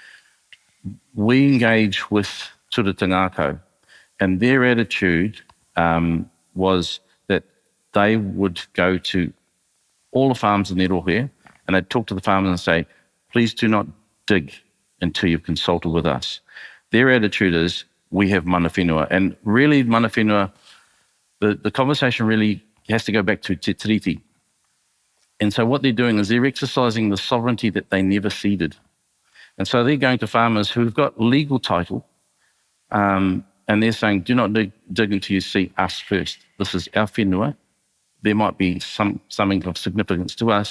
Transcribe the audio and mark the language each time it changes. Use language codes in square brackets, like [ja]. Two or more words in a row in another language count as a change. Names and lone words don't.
[en] We engage with Tura Te Ngākau, and their attitude was that they would go to all the farms in their rohe, and they'd talk to the farmers and say, please do not dig until you've consulted with us. Their attitude is, we have [mi] mana whenua. [en] And really, [mi] mana whenua, [en] the conversation really has to go back to [mi] te tiriti. [en] And so what they're doing is they're exercising the sovereignty that they never ceded. And so they're going to farmers who've got legal title, and they're saying, do not dig until you see us first. This is our whenua. There might be something of significance to us.